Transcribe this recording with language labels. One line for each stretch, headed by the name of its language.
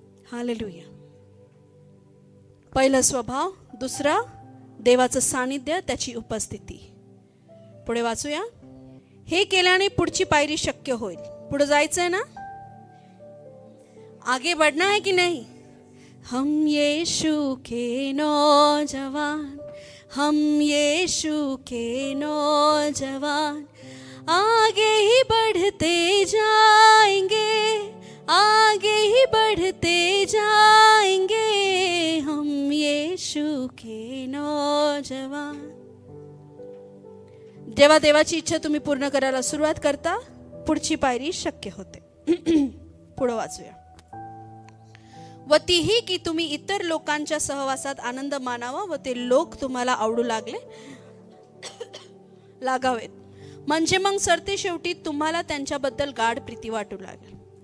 Marathi: Hallelujah. पहिला स्वभाव, दुसरा देवाचं सानिध्य, त्याची उपस्थिती. पुढे वाचूया. हे केल्याने पुढची पायरी शक्य होईल. पुढे जायचंय ना?
Hindi: आगे बढ़ना है कि नहीं? हम यीशु के नौजवान, हम यीशु के नौजवान, आगे ही बढ़ते जाएंगे, आगे ही बढ़ते जाएंगे, हम यीशु के नौजवान.
Marathi: जेव्हा देवाची इच्छा तुम्ही पूर्ण करायला सुरुवात करता, पुढची पायरी शक्य होते. पुढे वाचूया. व तीही की तुम्ही इतर लोकांच्या सहवासात आनंद मानावा व ते लोक तुम्हाला आवडू लागावेत, म्हणजे मग सरते शेवटी तुम्हाला त्यांच्याबद्दल गाढ प्रीती वाटू लागेल.